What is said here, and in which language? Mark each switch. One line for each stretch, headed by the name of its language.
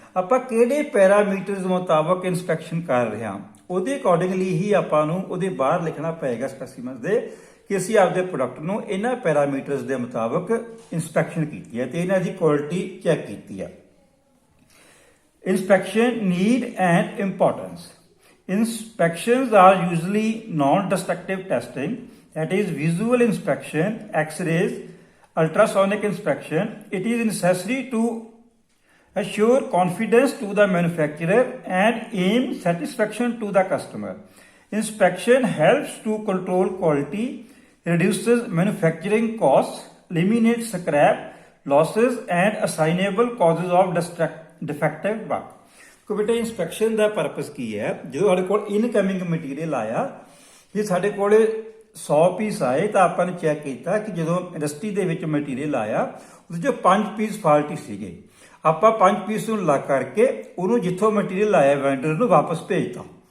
Punjabi: ਆਪਾਂ ਕਿਹੜੇ ਪੈਰਾਮੀਟਰਸ ਮੁਤਾਬਕ ਇਨਸਪੈਕਸ਼ਨ ਕਰ ਰਹੇ ਹਾਂ, ਉਹਦੇ ਅਕੋਰਡਿੰਗਲੀ ਹੀ ਆਪਾਂ ਨੂੰ ਉਹਦੇ ਬਾਹਰ ਲਿਖਣਾ ਪਏਗਾ ਸਪੈਸੀਮਨਸ ਦੇ, ਕਿ ਅਸੀਂ ਆਪਦੇ ਪ੍ਰੋਡਕਟ ਨੂੰ ਇਹਨਾਂ ਪੈਰਾਮੀਟਰਸ ਦੇ ਮੁਤਾਬਕ ਇਨਸਪੈਕਸ਼ਨ ਕੀਤੀ ਹੈ ਤੇ ਇਹਨਾਂ ਦੀ ਕੁਆਲਿਟੀ ਚੈੱਕ ਕੀਤੀ ਹੈ।
English: Inspection need and importance. Inspections are usually non-destructive testing, that is visual inspection, X-rays, ultrasonic inspection. It is necessary to assure confidence to the manufacturer and aim satisfaction to the customer. Inspection helps to control quality, reduces manufacturing costs, eliminates scrap, losses and assignable causes of defective work.
Punjabi: ਕੋ ਬੇਟਾ inspection ਦਾ purpose ਕੀ ਹੈ? ਜਦੋਂ ਸਾਡੇ ਕੋਲ incoming material ਆਇਆ, ਜੇ ਸਾਡੇ ਕੋਲ 100 ਪੀਸ ਆਏ ਤਾਂ ਆਪਾਂ ਨੇ ਚੈੱਕ ਕੀਤਾ ਕਿ ਜਦੋਂ ਇੰਡਸਟਰੀ ਦੇ ਵਿੱਚ ਮਟੀਰੀਅਲ ਆਇਆ ਉਹਦੇ 'ਚੋਂ 5 ਪੀਸ ਫਾਲਟੀ ਸੀਗੇ। ਆਪਾਂ 5 ਪੀਸ ਨੂੰ ਲਾ ਕਰਕੇ ਉਹਨੂੰ ਜਿੱਥੋਂ ਮਟੀਰੀਅਲ ਆਇਆ ਵੈਂਡਰ ਨੂੰ ਵਾਪਸ ਭੇਜਤਾ।